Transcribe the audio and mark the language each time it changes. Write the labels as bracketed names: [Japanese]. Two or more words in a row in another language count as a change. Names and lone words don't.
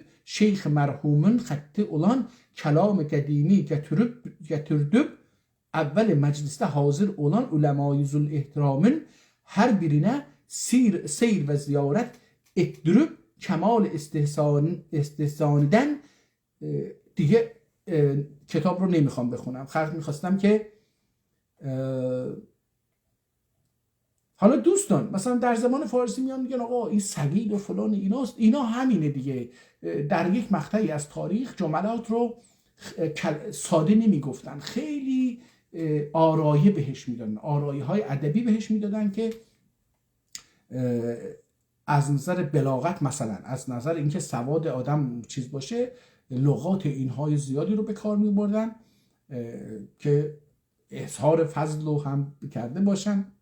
[Turkish] Şeyh merhumun hattı olan kelam-ı kadimi getirdip evvel mecliste hazır olan ulemayı zul ihtiramın her birine seyir ve ziyaret ettirip kemal istihsaniden [Persian] دیگه کتاب رو نمیخوام بخونم. خواستم که حالا دوستان مثلا در زمان فارسی میان میگن آقا این سگید و فلان ایناست، اینا همینه دیگه. در یک مقطعی از تاریخ جملات رو ساده نمیگفتن، خیلی آرایه بهش میدادن، آرایه های ادبی بهش میدادن که از نظر بلاغت، مثلا از نظر اینکه سواد آدم چیز باشه، لغات اینهای زیادی رو به کار میبردن که اظهار فضل رو هم کرده باشن.